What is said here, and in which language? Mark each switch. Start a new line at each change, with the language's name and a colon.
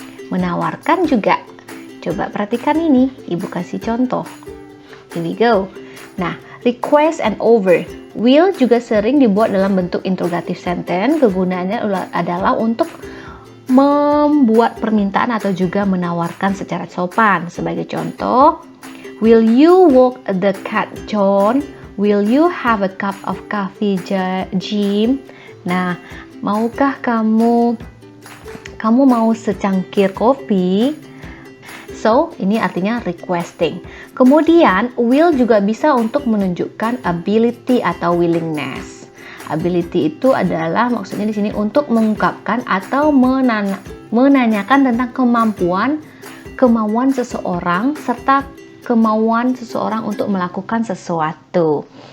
Indonesian: Menawarkan juga. Coba perhatikan ini, Ibu kasih contoh.
English: Here we go.
Indonesian: Nah,
English: request and offer.
Indonesian: Will juga sering dibuat dalam bentuk
English: interrogative sentence.
Indonesian: Kegunaannya adalah untuk membuat permintaan atau juga menawarkan secara sopan. Sebagai contoh,
English: will you walk the cat, John? Will you have a cup of coffee, Jim?
Indonesian: Nah, maukah kamu mau secangkir kopi? So, ini artinya requesting. Kemudian, will juga bisa untuk menunjukkan ability atau willingness. Ability itu adalah maksudnya di sini untuk mengungkapkan atau menanyakan tentang kemauan seseorang serta kemauan seseorang untuk melakukan sesuatu.